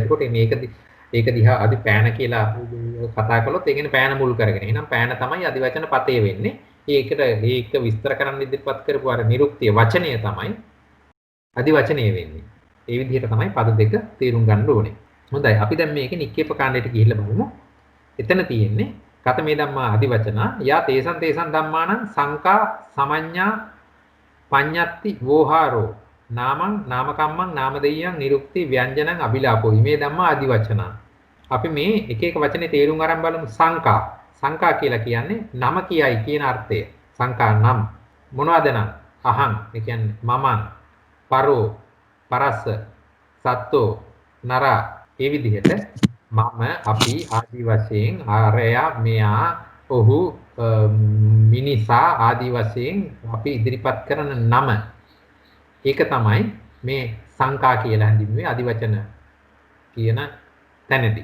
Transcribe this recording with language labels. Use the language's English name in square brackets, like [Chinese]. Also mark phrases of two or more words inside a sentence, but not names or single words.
[Sinhala] එතකොට ඒක දිහා අදි පෑන කියලා කතා කළොත් ඒ කියන්නේ පෑන මුල් කරගෙන. එහෙනම් පෑන තමයි අදිවචන පතේ වෙන්නේ. ඒක විස්තර කරන්න ඉදිරිපත් කරපු අර නිරුක්තිය වචනය තමයි අදිවචනය වෙන්නේ. ඒ විදිහට තමයි පද දෙක තේරුම් ගන්න ඕනේ. හොඳයි. අපි දැන් මේකේ නික්කේප කාණ්ඩයට ගිහිල්ලා බලමු. එතන තියෙන්නේ [Pali] කතමේ ධම්මා අදිවචනා යා තේසං ධම්මානං සංකා සමඤ්ඤා පඤ්ඤත්ති වෝහාරෝ නාමං නාමකම්මං නාමදෙය්‍යං නිරුක්ති ව්‍යංජනං අබිලාපෝ ඉමේ ධම්මා අදිවචනා. [Sinhala] අපි මේ එක එක වචනේ තේරුම් අරන් බලමු. සංකා කියලා කියන්නේ නම කියයි කියන අර්ථය. සංකා නම් මොනවද නම්? අහං ඒ කියන්නේ මමං, [Pali] පරෝ, පරස්ස, සත්තෝ, නරා [Sinhala] ඒ විදිහට මම, අපි ආදී වශයෙන් ආරයා, මෙයා, ඔහු, මිනිසා ආදී වශයෙන් අපි ඉදිරිපත් කරන නම ඒක තමයි මේ සංකා කියලා හඳුන්වන්නේ අදිවචන කියන තැනදී.